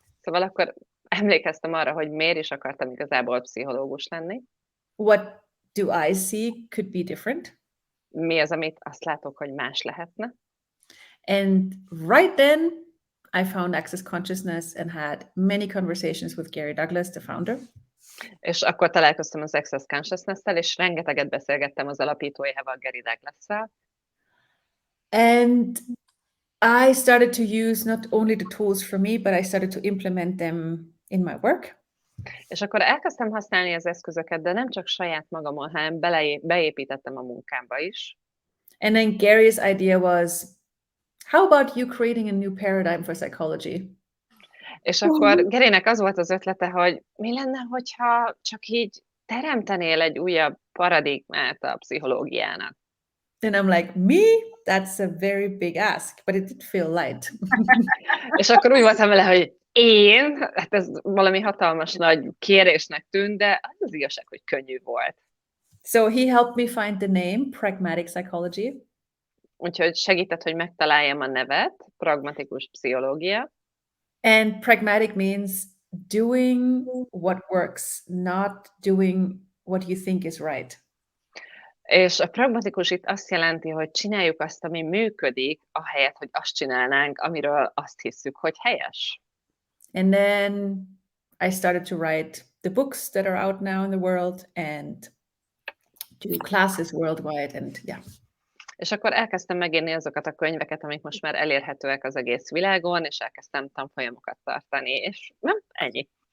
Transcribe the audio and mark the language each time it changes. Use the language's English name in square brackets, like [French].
[Hungarian] Szóval akkor emlékeztem arra, hogy miért is akartam igazából pszichológus lenni. [English] What do I see could be different? [Hungarian] Mi az, amit azt látok, hogy más lehetne? [English] And right then, I found Access Consciousness and had many conversations with Gary Douglas, the founder. [Hungarian] És akkor találkoztam az Access Consciousness-tel, és rengeteget beszélgettem az alapítójával, Gary Douglas-szel. [English] And I started to use not only the tools for me, but I started to implement them in my work. [Hungarian] És akkor elkezdtem használni az eszközöket, de nem csak saját magamon, hanem beépítettem a munkámba is. [English] And then Gary's idea was, how about you creating a new paradigm for psychology? [Hungarian] És akkor Garynek az volt az ötlete, hogy mi lenne, hogyha csak így teremtenél egy újabb paradigmát a pszichológiának. [English] And I'm like, me? That's a very big ask, but it did feel light. [Hungarian] És akkor úgy voltam vele, hogy én, hát ez valami hatalmas nagy kérésnek tűnt, de az igazság, hogy könnyű volt. [English] So he helped me find the name, Pragmatic Psychology. [Hungarian] Úgyhogy segített, hogy megtaláljam a nevet, Pragmatikus pszichológia. [English] And pragmatic means doing what works, not doing what you think is right. [Hungarian] És a pragmatikus itt azt jelenti, hogy csináljuk azt, ami működik, ahelyett, hogy azt csinálnánk, amiről azt hiszük, hogy helyes. [English] And then I started to write the books that are out now in the world and do classes worldwide, and yeah. [Hungarian] És akkor elkezdtem megírni azokat a könyveket, amik most már elérhetőek az egész világon, és elkezdtem tanfolyamokat tartani, és nem, ennyi.